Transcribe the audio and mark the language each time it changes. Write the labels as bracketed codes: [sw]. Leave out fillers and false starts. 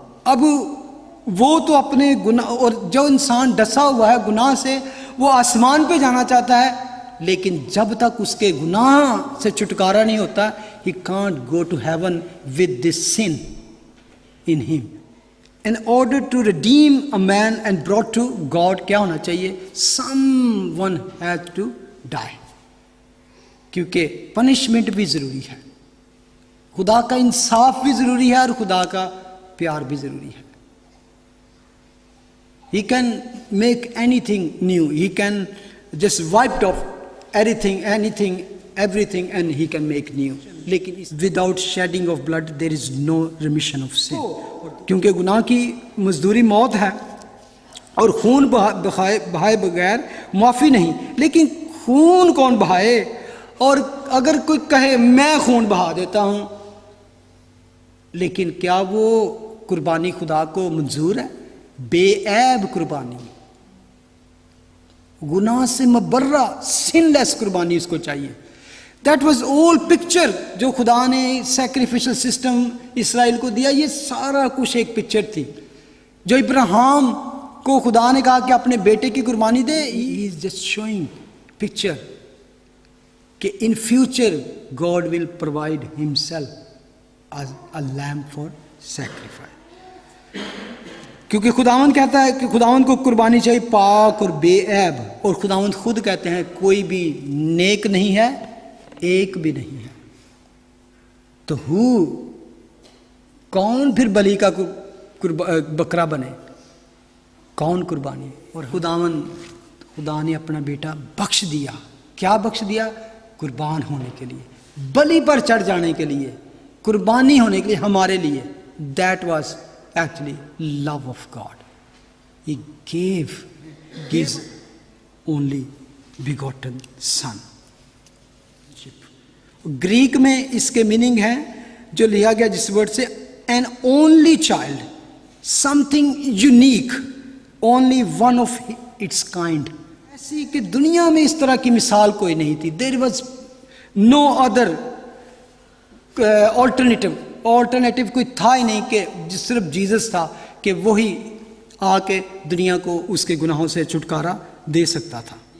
[ur] اب وہ تو اپنے گناہ, اور جو انسان ڈسا ہوا ہے گناہ سے وہ آسمان پہ جانا چاہتا ہے, لیکن جب تک اس کے گناہ سے چھٹکارا نہیں ہوتا, [en] he can't go to heaven with this sin in him. In order to redeem a man and brought to God, [ur] کیا ہونا چاہیے؟ [en] someone has to die. [ur] کیونکہ پنشمنٹ بھی ضروری ہے, خدا کا انصاف بھی ضروری ہے, اور خدا کا پیار بھی ضروری ہے. [en] He can make anything new. He can just wipe off anything, everything, and he can make new. لیکن without shedding of blood there is no remission of sin. [ur] کیونکہ گناہ کی مزدوری موت ہے, اور خون بہائے بغیر معافی نہیں. لیکن خون کون بہائے؟ اور اگر کوئی کہے میں خون بہا دیتا ہوں, لیکن کیا وہ قربانی خدا کو منظور ہے؟ بے عیب قربانی, گناہ سے مبرہ, [en] sinless [ur] قربانی اس کو چاہیے. [en] that was all [ur] پکچر جو خدا نے سیکریفیشل سسٹم اسرائیل کو دیا, یہ سارا کچھ ایک پکچر تھی. جو ابراہیم کو خدا نے کہا کہ اپنے بیٹے کی قربانی دے, [en] he is just showing picture کہ in future God will provide himself as a lamb for sacrifice. [ur] کیونکہ خداوند کہتا ہے کہ خداوند کو قربانی چاہیے پاک اور بے عیب, اور خداوند خود کہتے ہیں کوئی بھی نیک نہیں ہے, ایک بھی نہیں ہے. تو کون پھر بلی کا بکرا بنے؟ کون قربانی؟ اور خدا نے اپنا بیٹا بخش دیا. کیا بخش دیا؟ قربان ہونے کے لیے, بلی پر چڑھ جانے کے لیے, قربانی ہونے کے لیے ہمارے لیے. [en] That was actually love of God. He gave his only begotten son. [ur] Greek میں اس کے میننگ ہے جو لیا گیا جس ورڈ سے, [en] an only child, something unique, only one of its kind. [ur] ایسی کہ دنیا میں اس طرح کی مثال کوئی نہیں تھی. [en] There was no other alternative [ur] کوئی تھا ہی نہیں, کہ جس صرف جیزس تھا کہ وہی آ کے دنیا کو اس کے گناہوں سے چھٹکارا دے سکتا تھا.